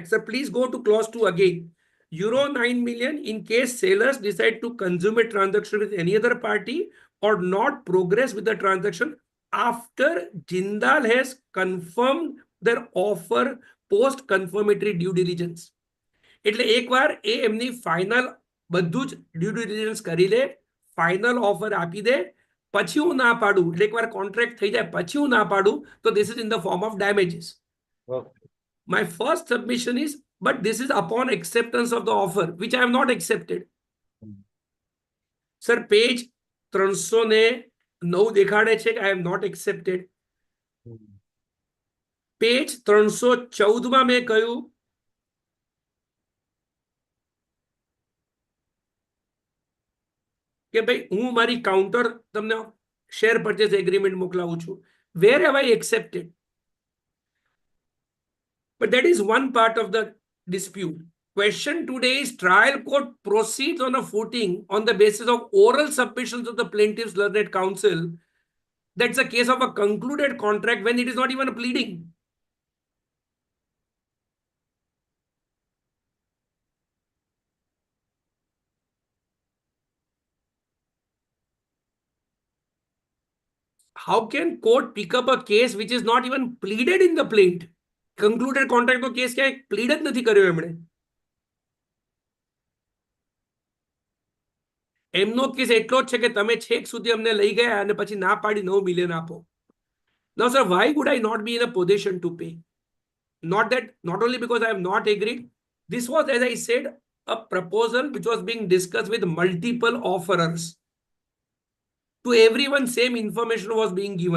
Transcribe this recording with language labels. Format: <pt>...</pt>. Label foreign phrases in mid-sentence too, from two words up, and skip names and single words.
<en>Sir, please go to clause 2 again. Euro 9 million in case sellers decide to consummate transaction with any other party or not progress with the transaction after Jindal has confirmed their offer post confirmatory due diligence.</en> <gu>એટલે એકવાર એ એમની ફાઇનલ બધું જ</gu> <en>due diligence</en> <gu>કરી લે, ફાઇનલ ઓફર આપી દે, પછી હું ના પાડું, એટલે એકવાર કોન્ટ્રાક્ટ થઈ જાય પછી હું ના પાડું, તો</gu> <en>this is in the form of damages. Okay. My first submission is, but this is upon acceptance of the offer, which I have not accepted. Sir, page 309</en> <gu>દેખાડે છે કે</gu> <en>I have not accepted.</en> <gu>Page 314 માં મેં કહ્યું કે ભાઈ હું મારી કાઉન્ટર તમને</gu> <en>share purchase agreement</en> <gu>મોકલાવું છું.</gu> <en>Where have I accepted? But that is one part of the dispute. Question today is trial court proceeds on a footing on the basis of oral submissions of the plaintiff's learned counsel. That's a case of a concluded contract when it is not even a pleading. How can court pick up a case which is not even pleaded in the plaint? Concluded contract</en> <gu>નો કેસ ક્યાંય plead જ નથી કર્યો એમણે. એમનો કેસ એટલો જ છે કે તમે છેક સુધી અમને લઈ ગયા અને પછી ના પાડી 9 મિલિયન આપો.</gu> <en>Now sir, why would I not be in a position to pay? Not only because I have not agreed, this was, as I said, a proposal which was being discussed with multiple offerers. To everyone, same information was being given.</en>